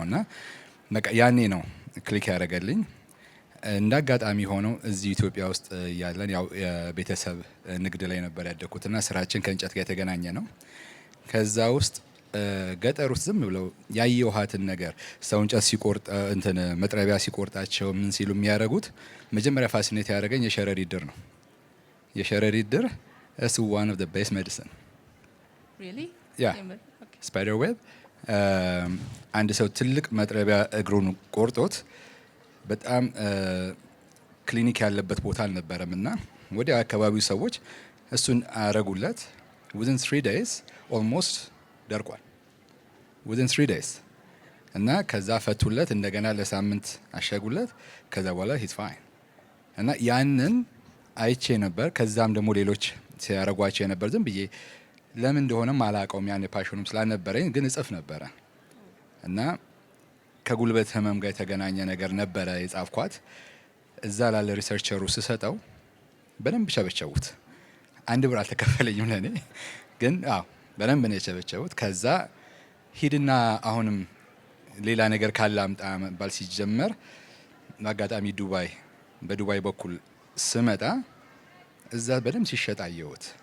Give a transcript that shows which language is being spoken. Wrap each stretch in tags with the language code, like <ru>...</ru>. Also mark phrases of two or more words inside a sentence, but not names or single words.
<am>እና በቃ ያኔ ነው ክሊክ ያደረገልኝ። እንደ አጋጣሚ ሆነው እዚህ ኢትዮጵያ ውስጥ ያለን ያው የቤተሰብ ንግድ ላይ ነበር ያደግኩትና ስራችን ከእንጨት ጋር የተገናኘ ነው። ከዛ ውስጥ ገጠር ውስጥ ዝም ብለው ያየኋትን ነገር ሰው እንጨት ሲቆርጥ እንትን መጥረቢያ ሲቆርጣቸው ምን ሲሉ የሚያደርጉት መጀመሪያ ፋሲኔት ያደረገኝ የሸረሪት ድር ነው። የሸረሪት ድር</am> <en>is one of the best medicine. Really? Yeah. Okay. Spider web.</en> <am>አንድ ሰው ትልቅ መጥረቢያ እግሩን ቆርጦት በጣም ክሊኒክ ያለበት ቦታ አልነበረም እና ወዲያ አካባቢው ሰዎች እሱን አረጉለት።</am> <en>within 3 days almost</en> <am>ደርቋል። within</am> <en>3 days</en> <am>እና ከዛ ፈቱለት፣ እንደገና ለሳምንት አሸጉለት። ከዛ በኋላ</am> <en>he's fine</en> <am>እና ያንን አይቼ ነበር። ከዛም ደግሞ ሌሎች ሲያረጓቸው ነበር። ዝም ብዬ ለምን እንደሆነም አላውቀውም። ያን ፓሽኑም ስላልነበረኝ ግን እጽፍ ነበረ እና ከጉልበት ህመም ጋር የተገናኘ ነገር ነበረ የጻፍኳት። እዛ ላለ ሪሰርቸሩ ስሰጠው በደንብ ሸበቸቡት። 1 ብር አልተከፈለኝም ለኔ ግን አዎ በደንብ ነው የሸበቸቡት። ከዛ ሂድና አሁንም ሌላ ነገር ካለ አምጣ መባል ሲጀመር በአጋጣሚ በዱባይ በኩል ስመጣ እዛ በደንብ ሲሸጥ አየሁት</am>